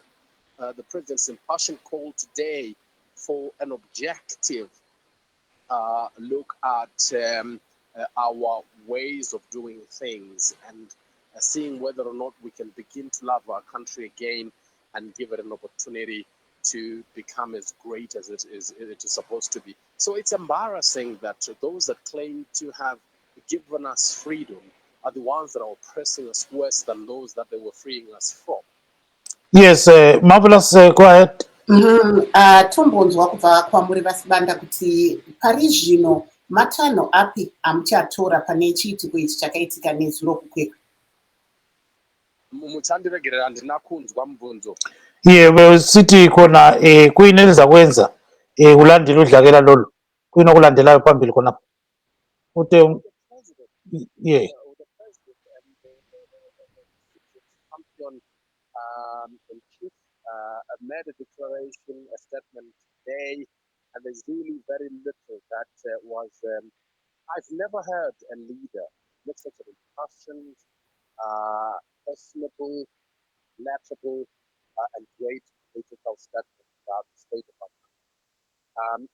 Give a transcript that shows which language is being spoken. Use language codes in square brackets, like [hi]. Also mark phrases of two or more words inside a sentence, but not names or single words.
[en] The president's impassioned call today for an objective look at our ways of doing things and seeing whether or not we can begin to love our country again and give it an opportunity to become as great as it is supposed to be. So it's embarrassing that those that claim to have given us freedom are the ones that are oppressing us worse than those that they were freeing us from. Yes, Marvellous, go ahead. [sn] Tombonzwa kubva kwamuri vaSibanda kuti pari zvino matanho api amuchatora pane chiitiko ichi chakaitika nezuro kukwekwe? Muchandiregerera handina kunzwa mubvunzo. [nd] Sithi khona kuyini elizakwenza kulandela udlakela lolu, kuyini okulandelayo phambili khonapho uthe [en] The president and the champion in chief made a declaration, a statement today, and there's really very little that was. I've never heard a leader make such an impassioned, personable, laughable, and great political statement about the state of our country.